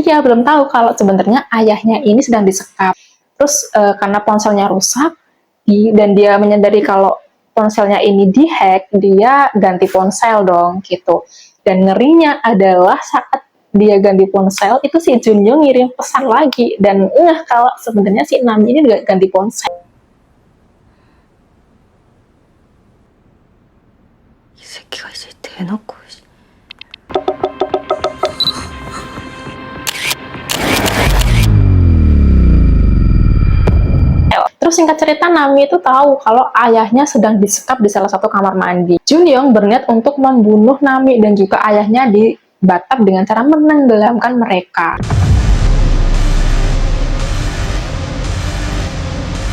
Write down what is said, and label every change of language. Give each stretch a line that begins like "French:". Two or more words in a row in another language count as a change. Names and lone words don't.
Indonesian: Dia belum tahu kalau sebenarnya ayahnya ini sedang disekap. Terus karena ponselnya rusak dan dia menyadari kalau ponselnya ini dihack, dia ganti ponsel dong gitu. Dan ngerinya adalah saat dia ganti ponsel, itu si Junyoung ngirim pesan lagi. Dan kalau sebenarnya si Nami ini juga ganti ponsel.
Korean: 이 새끼가 이제 대놓고.
Indonesian: Terus singkat cerita, Nami itu tahu kalau ayahnya sedang disekap di salah satu kamar mandi. Junyoung berniat untuk membunuh Nami dan juga ayahnya di bathtub dengan cara menenggelamkan mereka.